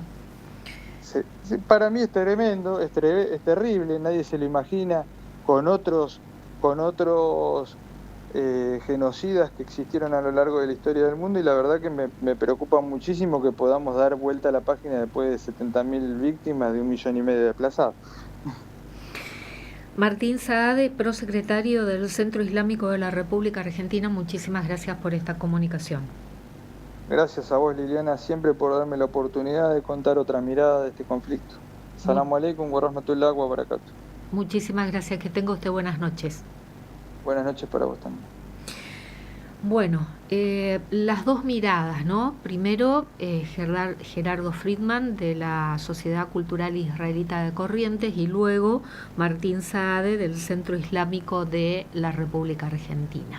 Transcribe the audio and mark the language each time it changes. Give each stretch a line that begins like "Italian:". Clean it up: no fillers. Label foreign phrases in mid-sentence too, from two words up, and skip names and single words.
Spanish: Para mí es tremendo, es terrible, nadie se lo imagina, con otros genocidas que existieron a lo largo de la historia del mundo, y la verdad que me preocupa muchísimo que podamos dar vuelta a la página después de 70.000 víctimas de 1,5 millones de desplazados. Martín Saade, prosecretario del Centro Islámico de la República Argentina, muchísimas gracias por esta comunicación. Gracias a vos, Liliana, siempre por darme la oportunidad de contar otra mirada de este conflicto.
Arabic: السلام عليكم ورحمة الله وبركاته.
Spanish: Muchísimas gracias, que tenga usted buenas noches. Buenas noches para vos también. Bueno, las dos miradas, ¿no? Primero, Gerardo Friedman de la Sociedad Cultural Israelita de Corrientes, y luego Martín Saade del Centro Islámico de la República Argentina.